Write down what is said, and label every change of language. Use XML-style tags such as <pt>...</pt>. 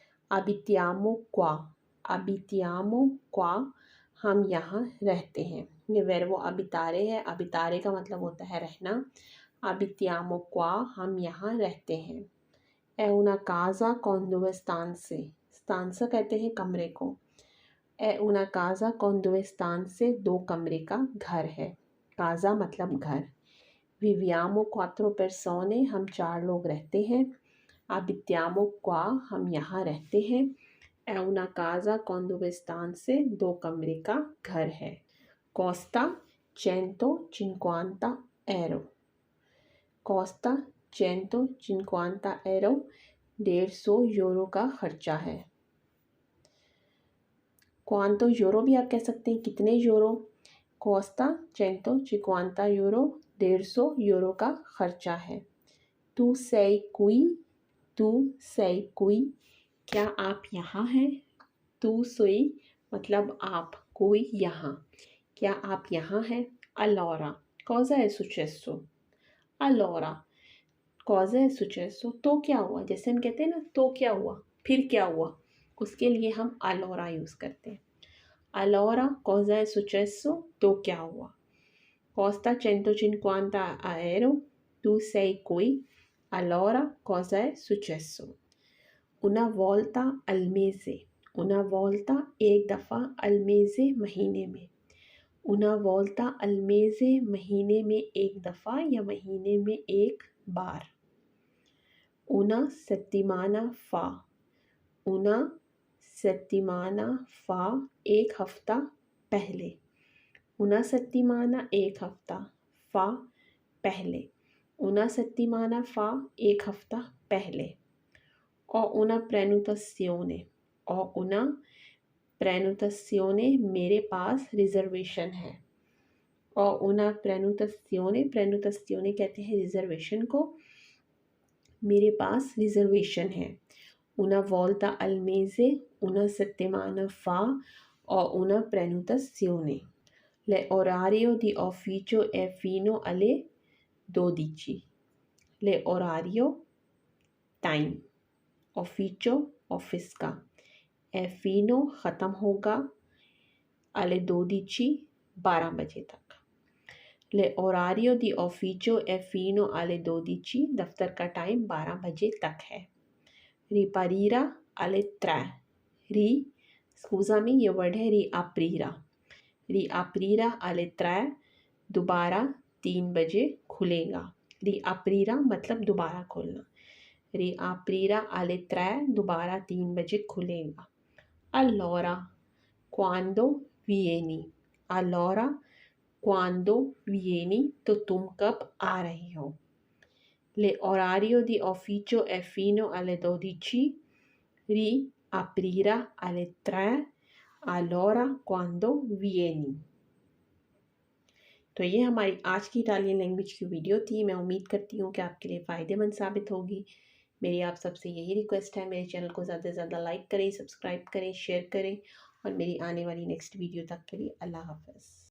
<it>abitiamo qua, abitiamo qua</it> <hi>हम यहाँ रहते हैं। ये वर्बो अबितारे है, अबितारे का मतलब होता है रहना।</hi> <it>abitiamo qua</it> <hi>हम यहाँ रहते हैं।</hi> <it>è una casa con 2 stanze, stanza</it> <hi>कहते हैं कमरे को,</hi> <it>È una casa con 2 stanze,</it> <hi>2 कमरे का घर है। casa मतलब घर।</hi> <it>Viviamo 4 persone,</it> <hi>हम 4 लोग रहते हैं।</hi> <it>Abitiamo qua,</it> <hi>हम यहाँ रहते हैं।</hi> <it>È una casa con 2 stanze,</it> <hi>2 कमरे का घर है।</hi> <it>Costa 150 euro। Costa 150 euro,</it> <hi>150 euro का खर्चा है। क्वांतो यूरो भी आप कह सकते हैं, कितने यूरो।</hi> <it>कोस्ता 150 यूरो,</it> <hi>150 यूरो का खर्चा है।</hi> <it>तू sei qui, तू sei qui,</it> <hi>क्या आप यहाँ हैं। तू sei मतलब आप, कोई यहाँ, क्या आप यहाँ हैं।</hi> <it>Allora cosa è successo। Allora cosa è successo,</it> <hi>तो क्या हुआ। जैसे हम कहते हैं ना तो क्या हुआ, फिर क्या हुआ, उसके लिए हम allora यूज़ करते हैं।</hi> <it>Allora cosa è successo,</it> <hi>तो क्या हुआ।</hi> <it>Costa 150 euro, tu sei qui, allora cosa è successo। Una volta al mese, una volta</it> <hi>एक दफ़ा,</hi> <it>al mese</it> <hi>महीने में।</hi> <it>Una volta al mese</it> <hi>महीने में एक दफ़ा या महीने में एक बार।</hi> <it>Una settimana fa, una settimana fa</it> <hi>एक हफ्ता पहले।</hi> <it>Una settimana</it> <hi>एक हफ्ता,</hi> <it>fa पहले। Una settimana fa</it> <hi>एक हफ्ता पहले। और</hi> <it>una prenotazione,</it> <hi>और una prenotazione मेरे पास रिजर्वेशन है। और</hi> <it>una prenotazione,</it> <hi>prenotazione कहते हैं रिजर्वेशन को, मेरे पास रिजर्वेशन है।</hi> <it>Una volta al mese, una settimana fa और una prenotazione। L'orario di ufficio è fino alle 12। L'orario</it> <hi>time,</hi> <it>ufficio</it> <hi>office का,</hi> <it>è fino</it> <hi>ख़त्म होगा,</hi> <it>alle 12</it> <hi>12 बजे तक।</hi> <it>L'orario di ufficio è fino alle 12,</it> <hi>दफ्तर का टाइम 12 बजे तक है।</hi> <it>Riparire alle 3।</it> <hi>री स्कूज़ामी ये वर्ड है riaprire।</hi> <it>Riaprire alle 3,</it> <hi>दोबारा 3 बजे खुलेगा। Riaprire मतलब दोबारा खोलना।</hi> <it>Riaprire alle 3,</it> <hi>दोबारा 3 बजे खुलेगा।</hi> <it>Allora quando vieni, allora quando vieni</it> <hi>तो तुम कब आ रही हो।</hi> <it>L'orario di ufficio è fino alle 12, riaprire alle 3, allora quando vieni।</it> <hi>तो ये हमारी आज की इटालियन लैंग्वेज की वीडियो थी। मैं उम्मीद करती हूँ कि आपके लिए फ़ायदेमंद साबित होगी। मेरी आप सबसे यही रिक्वेस्ट है, मेरे चैनल को ज़्यादा से ज़्यादा लाइक करें, सब्सक्राइब करें, शेयर करें और मेरी आने वाली नेक्स्ट वीडियो तक के लिए अल्लाह हाफ़िज़।</hi>